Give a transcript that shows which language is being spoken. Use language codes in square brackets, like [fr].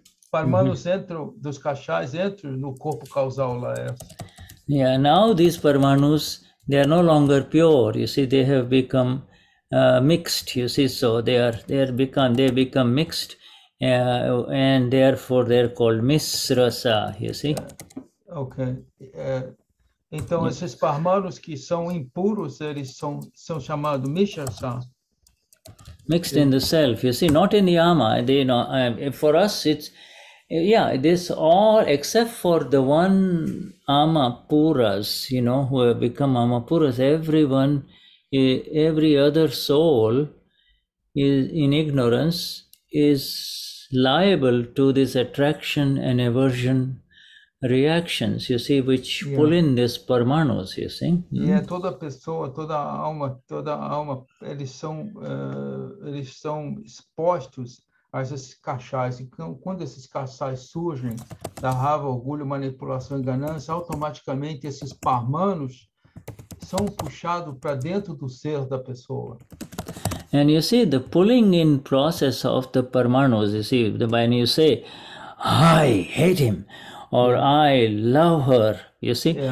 [pt] Parmanus entram, dos cachais entram no corpo causal lá. [en] Yeah, now these Parmanus, they are no longer pure, you see, they have become mixed, you see, so they become mixed. And therefore they're called misrasa, you see. Ok. [pt] Então esses Parmanus que são impuros, eles são chamados misrasa. [en] Mixed in the self, you see, not in the ama. They for us it's this all except for the one ama puras, you know, who have become ama puras. Everyone, every other soul is in ignorance, is liable to this attraction and aversion reactions, you see, which pull in this Parmanus, you see. [pt] E toda pessoa, toda alma, eles são expostos a esses cachais. E quando esses cachais surgem da raiva, orgulho, manipulação e ganância, automaticamente esses Parmanus são puxados para dentro do ser da pessoa. [en] And you see the pulling in process of the Parmanus, you see, when you say, I hate him, or I love her, you see.